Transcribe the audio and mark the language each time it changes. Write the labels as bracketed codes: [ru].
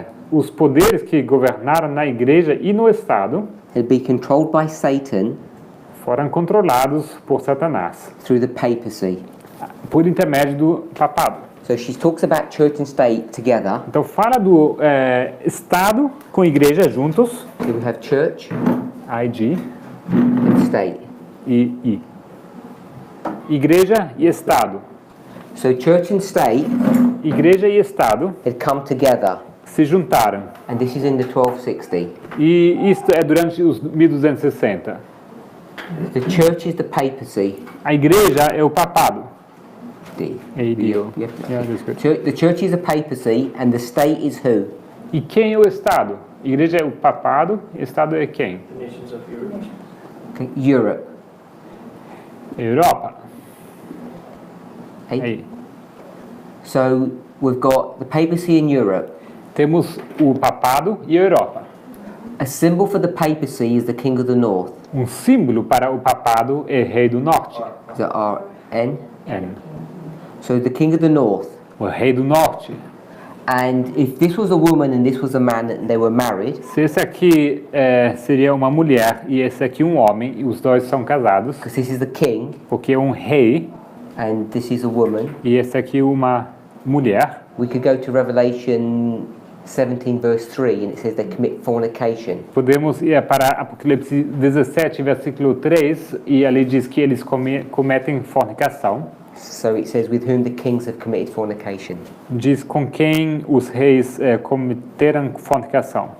[pt] os poderes que governaram na Igreja e no Estado [en] had been controlled by Satan [pt] foram controlados por Satanás, [en] through the papacy. [pt] por intermédio do papado. [en] So she talks about church and state together. [pt] Então fala do Estado com Igreja juntos, [en] So we have church IG and state. [pt] e I. Igreja e Estado. [en] So church and state [pt] Igreja e Estado [en] had come together, [pt] se juntaram. [en] and this is in the 1260. [pt] E isto é durante os 1260. [en] The church is the papacy. [pt] A Igreja é o papado. D. AD. [en] Yeah. Yeah, that's good. The church is the papacy, and the state is who? [pt] E quem é o Estado? A Igreja é o papado, o Estado é quem? [en] The nations of Europe. Okay, Europe. [pt] Europa. [en] Hey? [pt] Aí. [en] So we've got the papacy in Europe. [pt] Temos o papado e a Europa. [en] A symbol for the papacy is the king of the north. [pt] Símbolo para o papado é rei do norte. [en] Is that R-N? N. So the king of the north. [pt] O rei do norte. [en] And if this was a woman and this was a man and they were married, [pt] Se esse aqui seria uma mulher e esse aqui um homem, e os dois são casados, [en] because this is the king [pt] porque é um rei [en] and this is a woman, [pt] e esse aqui uma mulher, [en] we could go to Revelation 17 verse 3 and it says they commit fornication. [pt] podemos ir para Apocalipse 17, versículo 3, e ali diz que eles cometem fornicação. [en] So it says with whom the kings have committed fornication. [pt] Diz com quem os reis cometeram fornicação.